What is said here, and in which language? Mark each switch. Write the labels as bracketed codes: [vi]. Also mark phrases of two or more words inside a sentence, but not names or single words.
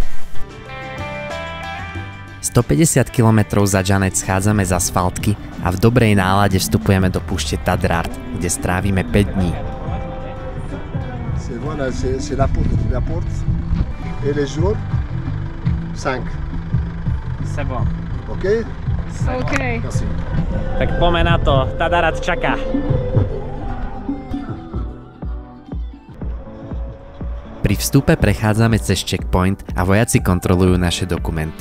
[sk] 150 km za Džanec schádzame z asfaltky a v dobrej nálade vstupujeme do púšte Tadrart, kde strávime 5 dní. [fr] C'est la porte et les jours 5. C'est bon. OK? OK. Merci. [sk] Tak poďme na to, Tadrart čaká. Pri vstupe prechádzame cez checkpoint a vojaci kontrolujú naše dokumenty.